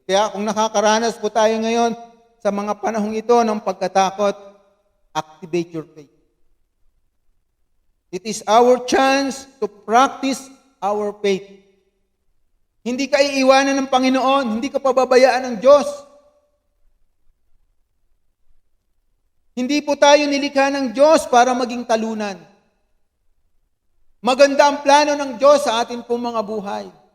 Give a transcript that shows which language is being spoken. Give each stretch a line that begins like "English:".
Filipino: Kaya kung nakakaranas po tayo ngayon sa mga panahong ito ng pagkatakot,
English: activate your faith. It is our chance to practice our faith.
Filipino: Hindi ka iiwanan ng Panginoon, hindi ka pababayaan ng Diyos. Hindi po tayo nilikha ng Diyos para maging talunan. Maganda ang plano ng Diyos sa atin pong mga buhay.